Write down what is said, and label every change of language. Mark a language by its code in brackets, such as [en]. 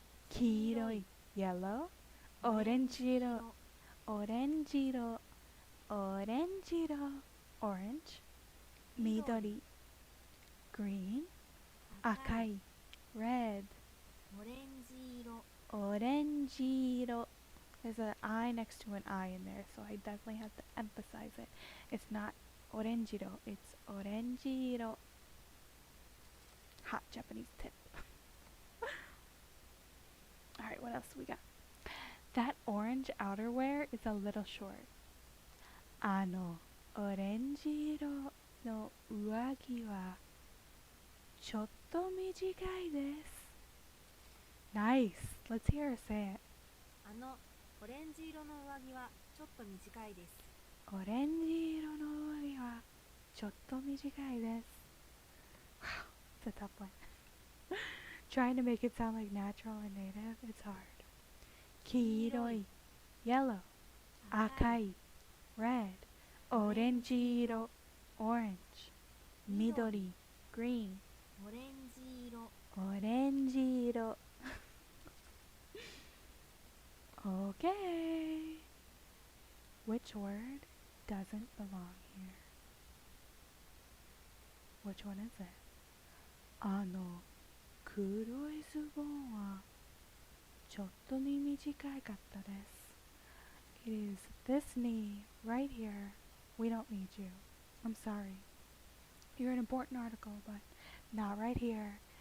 [en] 黄色い yellow, オレンジ色 orange 色 orange 色 orange, 緑 green, 赤い red, [ja] オレンジ色 [en] orange 色 There's an I next to an I in there, so I definitely have to emphasize it. It's not orange 色 it's orange 色 Hot Japanese tip. Alright, what else we got? That orange outerwear is a little short. [ja] オレンジ色の上着はちょっと短いです。 [en] Nice. Let's hear her say it. [ja] オレンジ色の上着はちょっと短いです。オレンジ色の上着はちょっと短いです。 [en] Wow, it's a tough one. Trying to make it sound like natural and native, it's hard. 黄色い yellow 赤い red オレンジ色 orange 緑 green [ja] オレンジ色オレンジ色 Okay. [en] Which word doesn't belong here? Which one is it? [ja] 黒いズボンはちょっとに短かったです。 [en] It is this knee right here. We don't need you. I'm sorry. You're an important article, but not right here.